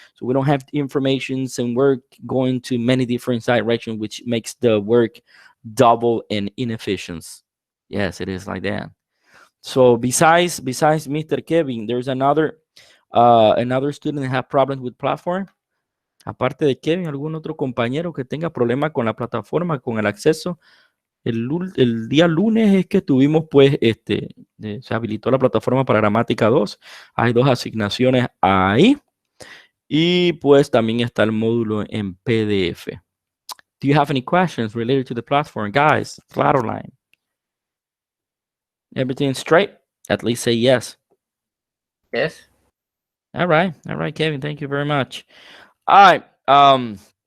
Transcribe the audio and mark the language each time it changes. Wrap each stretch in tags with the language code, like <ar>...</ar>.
<en>So we don't have informations and work going to many different directions, which makes the work double and inefficient. Yes, it is like that. So besides Mr. Kevin, there's another student that have problems with platform.</en> <es>Aparte de Kevin, algún otro compañero que tenga problema con la plataforma, con el acceso. El día lunes es que tuvimos, pues, se habilitó la plataforma para Gramática 2. Hay 2 asignaciones ahí. Y pues también está el módulo en PDF.</es> <en>Do you have any questions related to the platform? Guys, flat line. Everything straight? At least say yes. Yes. All right, Kevin. Thank you very much. All right.</en>